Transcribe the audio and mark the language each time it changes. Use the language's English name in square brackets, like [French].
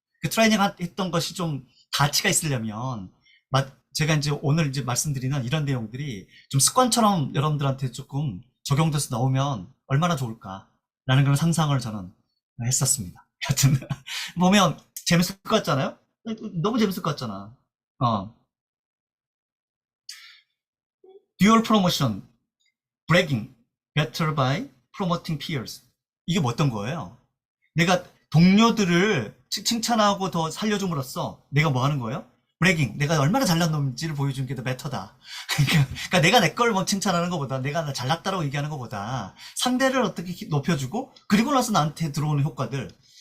[Korean] 그 트레이닝 했던 것이 좀 가치가 있으려면 제가 이제 오늘 이제 말씀드리는 이런 내용들이 좀 습관처럼 여러분들한테 조금 적용돼서 나오면 얼마나 좋을까라는 그런 상상을 저는 했었습니다. 하여튼 보면 재밌을 것 같잖아요? 너무 재밌을 것 같잖아. [English] Dual promotion, bragging, better by promoting peers. [Korean] 이게 뭐 어떤 거예요? 내가 동료들을 칭찬하고 더 살려줌으로써 내가 뭐 하는 거예요? bragging, 내가 얼마나 잘난 놈인지를 보여주는 게 더 better다. 그러니까 내가 내 걸 뭐 칭찬하는 것보다 내가 잘났다라고 얘기하는 것보다 상대를 어떻게 높여주고 그리고 나서 나한테 들어오는 효과들.